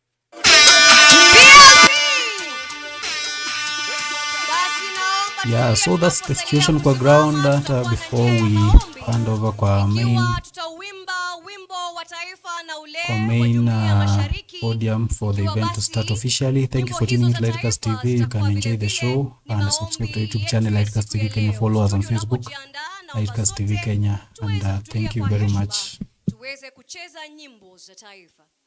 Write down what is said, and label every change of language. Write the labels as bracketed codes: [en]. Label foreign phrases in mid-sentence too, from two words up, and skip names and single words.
[en] Yeah, so that's the situation kwa ground before we hand over kwa main podium for the event to start officially. Thank you for tuning in to Lightcast TV. You can enjoy the show and subscribe to YouTube channel Lightcast TV Kenya. Follow us on Facebook, Lightcast TV Kenya, and thank you very much. [sw] Tuweze kucheza nyimbo za taifa.